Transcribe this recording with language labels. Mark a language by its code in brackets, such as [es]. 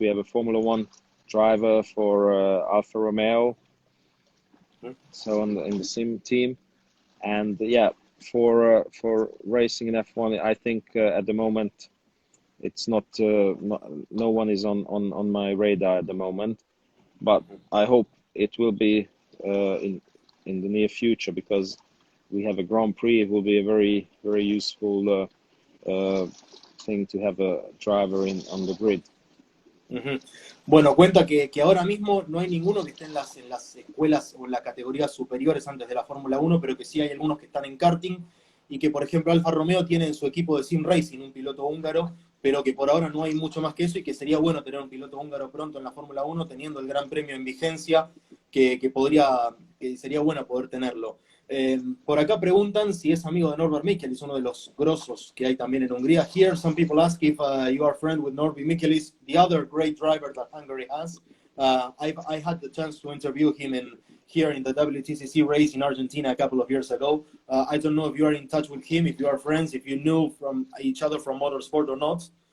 [en] We have a Formula 1 driver for Alfa Romeo, so in the sim team, and yeah, for racing in F1, I think at the moment it's not no one is on my radar at the moment, but I hope it will be in the near future, because we have a Grand Prix. It will be a very useful thing to have a driver on the grid. Uh-huh. [es] Bueno, cuenta que ahora mismo no hay ninguno que esté en las escuelas o en las categorías superiores antes de la Fórmula 1, pero que sí hay algunos que están en karting, y que, por ejemplo, Alfa Romeo tiene en su equipo de sim racing un piloto húngaro, pero que por ahora no hay mucho más que eso, y que sería bueno tener un piloto húngaro pronto en la Fórmula 1, teniendo el Gran Premio en vigencia, que sería bueno poder tenerlo. Por acá preguntan si es amigo de Norbert Michelis, uno de los grosos que hay también en Hungría. [en] Here some people ask if you are friend with Norbert Michelis, the other great driver that Hungary has. I had the chance to interview him here in the WTCC race in Argentina a couple of years ago. I don't know if you are in touch with him, if you are friends, if you knew from each other from motorsport or not.